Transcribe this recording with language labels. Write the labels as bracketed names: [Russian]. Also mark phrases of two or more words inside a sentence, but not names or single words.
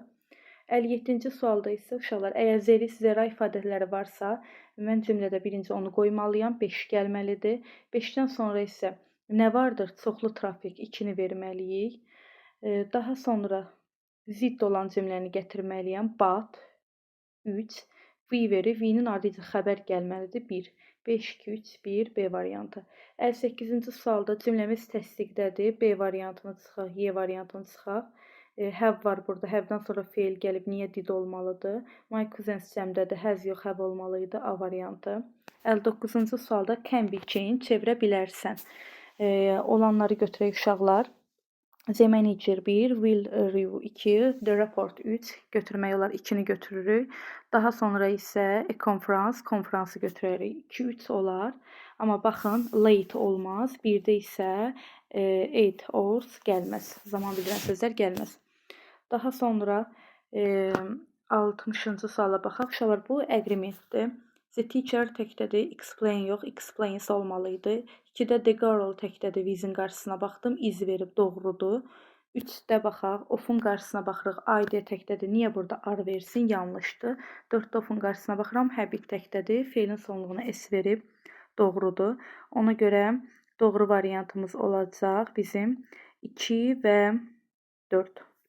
[Azerbaijani] 57-ci sualda isə uşaqlar, əgər zera ifadələri varsa, mən cümlədə birinci onu qoymalıyam, 5 gəlməlidir. 5-dən sonra isə nə vardır? Çoxlu trafik 2-ni verməliyik. Daha sonra zidd olan cümləni gətirməliyəm. But 3, we verir, we-nin ardıcı xəbər gəlməlidir 1. 5, 2, 3, 1, B variantı. 58-ci sualda cümləmiz təsdiqdədir. B variantını çıxaq, Y variantını çıxaq. Have var burada. Have-dən sonra feil gəlib. Niyə did olmalıdır? [English] My cousins [Azerbaijani] cəmdədir. Has yox, have olmalıydı. A variantı. 59-cu sualda [English] can be changed. [Azerbaijani] Çevirə bilərsən. Olanları götürək uşaqlar. [English] The manager 1, will review 2, the report 3. [Azerbaijani] Götürmək olar 2-ni götürürük. Daha sonra isə [English] a conference, [Azerbaijani] konfransı götürərik. 2, 3 olar. Amma baxın, late olmaz. 1-də isə 8 hours gəlməz. Zaman bildirən sözlər gəlməz. Daha sonra 60-cı suala baxaq. Uşaqlar, bu agreementdir. [English] The teacher [Azerbaijani] təkdədir, explain yox, explains olmalıydı. 2-də [English] the girl [Azerbaijani] təkdədir, with-in qarşısına baxdım, is verib, doğrudur. 3-də baxaq, of-un qarşısına baxırıq, ID təkdədir, niyə burada ar versin, yanlışdır. 4-də of-un qarşısına baxıram, habit təkdədir, feilin sonluğuna s verib, doğrudur. Ona görə doğru variantımız olacaq bizim 2 və 4.